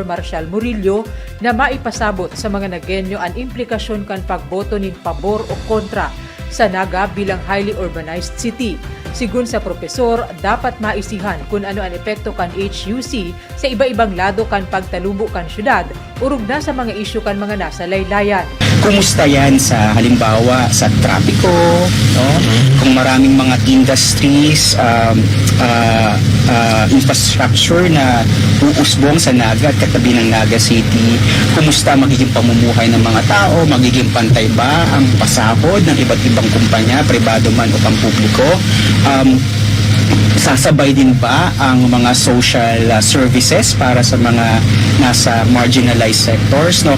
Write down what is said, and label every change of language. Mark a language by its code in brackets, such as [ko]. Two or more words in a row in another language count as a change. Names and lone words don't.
[bik] Marcial Murillo na maipasabot sa mga nagenyo ang implikasyon kan pagboto nin pabor o kontra sa Naga bilang [en] highly urbanized city. [bik] Sigun sa propesor, dapat maisihan kung ano ang epekto kan HUC sa iba-ibang lado kan pagtalubo kan syudad, urog na sa mga isyu kan mga nasa laylayan. [tl] Kumusta yan sa halimbawa sa trapiko, no? Kung maraming mga industries, infrastructure na uusbong sa Naga at katabi ng Naga City, kumusta magiging pamumuhay ng mga tao, magiging pantay ba ang pasahod ng iba't ibang kumpanya, pribado man o pampubliko, sasabay din ba ang mga [en] social services [tl] para sa mga nasa [en] marginalized sectors, [tl] no?